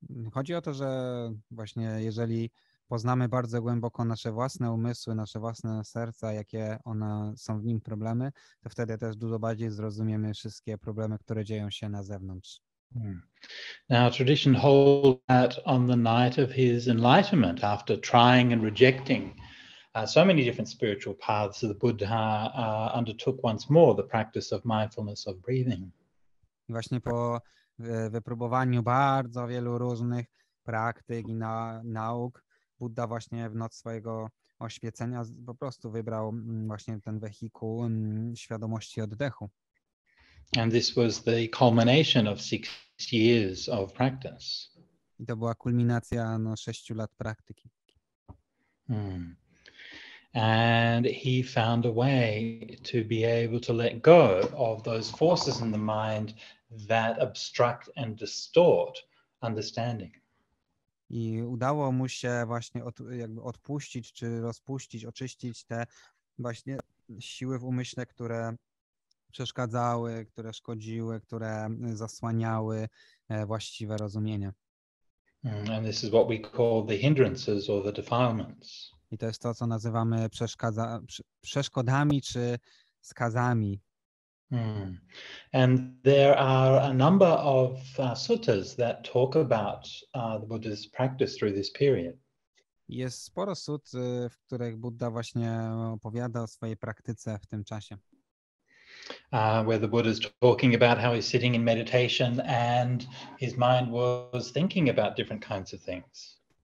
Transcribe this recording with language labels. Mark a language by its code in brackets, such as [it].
[pl] Chodzi o to, że właśnie jeżeli poznamy bardzo głęboko nasze własne umysły, nasze własne serca, jakie one są w nim problemy, to wtedy też dużo bardziej zrozumiemy wszystkie problemy, które dzieją się na zewnątrz. [en] Now, tradition holds that on the night of his enlightenment, after trying and rejecting so many different spiritual paths, the Buddha undertook once more the practice of mindfulness of breathing. [pl] I właśnie po wypróbowaniu bardzo wielu różnych praktyk i nauk, Buddha właśnie w noc swojego oświecenia po prostu wybrał właśnie ten wehikuł świadomości oddechu. [en] And this was the culmination of 6 years of practice. [pl] I to była kulminacja 6 lat praktyki. [en] And he found a way to be able to let go of those forces in the mind that obstruct and distort understanding. [pl] I udało mu się właśnie jakby odpuścić, czy rozpuścić, oczyścić te właśnie siły w umyśle, które przeszkadzały, które szkodziły, które zasłaniały właściwe rozumienie. [en] And this is what we call the hindrances or the defilements. [pl] I to jest to, co nazywamy przeszkodami czy skazami. [en] And there are a number of suttas that talk about the Buddha's practice through this period. [pl] Jest sporo sut, w których Buddha właśnie opowiada o swojej praktyce w tym czasie. [en] Where the Buddha is talking about how he's sitting in meditation and his mind was thinking about different kinds of things.